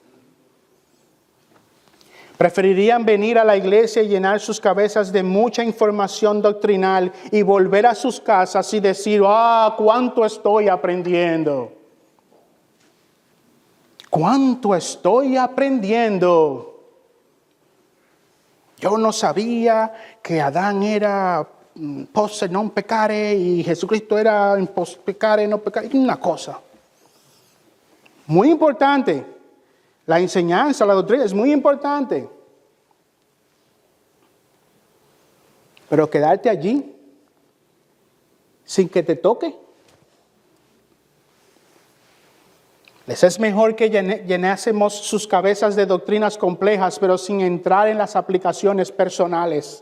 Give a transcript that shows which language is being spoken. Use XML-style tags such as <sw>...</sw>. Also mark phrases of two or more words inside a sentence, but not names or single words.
<es>Preferirían venir a la iglesia y llenar sus cabezas de mucha información doctrinal y volver a sus casas y decir, cuánto estoy aprendiendo. ¿Cuánto estoy aprendiendo? Yo no sabía que Adán era</es> <la>posse non peccare</la> <es>y Jesucristo era</es> <la>in posse peccare non peccare.</la> <es>Una cosa muy importante. La enseñanza, la doctrina es muy importante. Pero quedarte allí sin que te toque. Les es mejor que llenásemos sus cabezas de doctrinas complejas, pero sin entrar en las aplicaciones personales.</es>